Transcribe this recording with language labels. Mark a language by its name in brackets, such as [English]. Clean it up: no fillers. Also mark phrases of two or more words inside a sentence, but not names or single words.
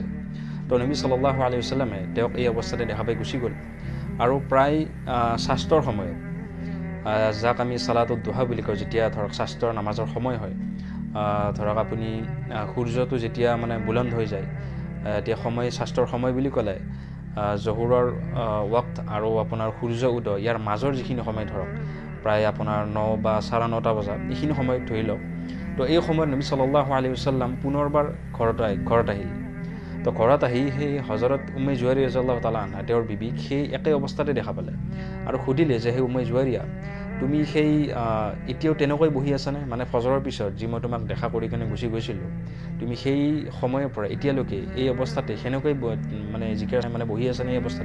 [Assamese] তো নবী [Arabic] صلى الله عليه وسلم [Assamese] তেওঁক এই অৱস্থাতে দেখা পাই গুচি গ'ল আৰু প্ৰায় শাস্ত্ৰৰ সময়ত যাক আমি [Arabic] صلاة الضحى [Assamese] বুলি কওঁ, যেতিয়া ধৰক শাস্ত্ৰৰ নামাজৰ সময় হয়, ধৰক আপুনি সূৰ্যটো যেতিয়া মানে বুলন্দ হৈ যায়, এতিয়া সময় শাস্ত্ৰৰ সময় বুলি ক'লে জহুৰৰ ৱক্ত আৰু আপোনাৰ সূৰ্য উদয় ইয়াৰ মাজৰ যিখিনি সময় ধৰক প্ৰায় আপোনাৰ 9 বা 9:30 বজাত, এইখিনি সময়ত ধৰি লওক। তো এই সময়ত নবী [Arabic] صلى الله عليه وسلم [Assamese] পুনৰবাৰ ঘৰত আহিল। তো ঘৰত আহি সেই হজৰত উম্মে জুৱাইৰিয়া [Arabic] رضي الله تعالى عنها [Assamese] তেওঁৰ বিবিক সেই একে অৱস্থাতে দেখা পালে আৰু সুধিলে যে হে উম্মে জুৱাইৰিয়া, তুমি সেই এতিয়াও তেনেকৈ বহি আছানে? মানে ফজৰৰ পিছত যি মই তোমাক দেখা কৰি কিনে গুচি গৈছিলোঁ, তুমি সেই সময়ৰ পৰা এতিয়ালৈকে এই অৱস্থাতে সেনেকৈ মানে জিকিৰ মানে বহি আছানে এই অৱস্থাতে?